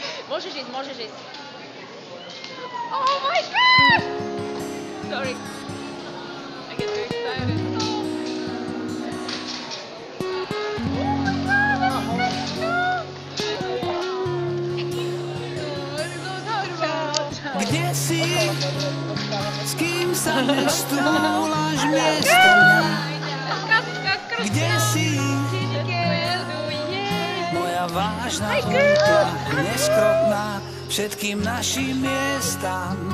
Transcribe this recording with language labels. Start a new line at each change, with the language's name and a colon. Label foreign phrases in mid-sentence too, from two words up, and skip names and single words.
Slovak: Môžeš ísť.
English: Oh my god! Sorry. I get very excited. Oh my god, let's go!
Slovak: Kde si? S kým sa nestúlaš miesto mňa? Kde si? Moja vážna útla, neskrotná všetkým našim miestam.